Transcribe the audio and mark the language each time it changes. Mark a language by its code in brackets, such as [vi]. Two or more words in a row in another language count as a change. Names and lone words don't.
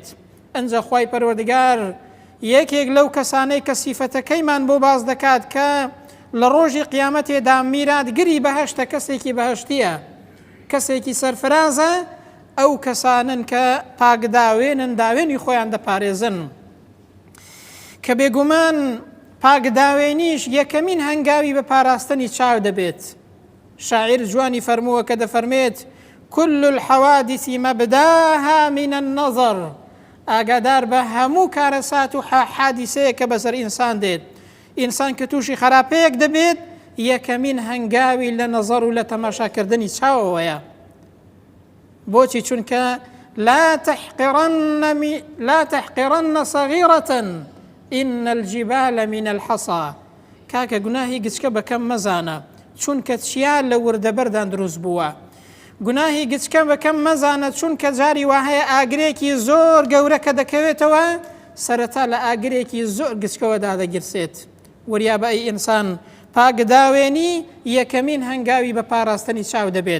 [ckb] ئەنجا خوای پەروەردگار یەکێک لەو کەسانەی کە سیفەتەکەیمان بۆ باز دەکات کە لە ڕۆژی قیامەتێدا میراتگری بەهەشتە کەسێکی بەهەشتیە کەسێکی سەرفرازە ئەو کەسانن کە پاکداوێنن داوێنی خۆیان دەپارێزن کە بێگومان پاکداوێنیش یەکەمین هەنگاوی بە پاراستنی چاو دەبێت. شاعیر جوانی فەرمووە کە دەفەرمێت [ar] كل الحوادث مبداها من النظر [ckb] ئاگادار بە هەموو کارەسات و حادیسەیە کە بەسەر ئینسان دێت ئینسان کە تووشی خراپەیەک دەبێت یەکەمین هەنگاوی لە نەزەر و لە تەماشاکردنی چاوەوەیە. بۆچی چونکە [ar] لا تحقرن صغيرة إن الجبال من الحصى [ckb] کاکە گوناهی گچکە بەکەم مەزانە چونکە چیا لە وردەبەردان دروست بووە گوناهی گچکە بەکەم مەزانە چونکە جاری وهەیە ئاگرێکی زۆر گەورە کە دەکەوێتەوە سەرەتا لە ئاگرێکی زۆر گچکەوەدا دەگرسێت. وریا بە ئەی ئینسان پاکداوێنی یەکەمین هەنگاوی بە پاراستنی چاو دەبێت.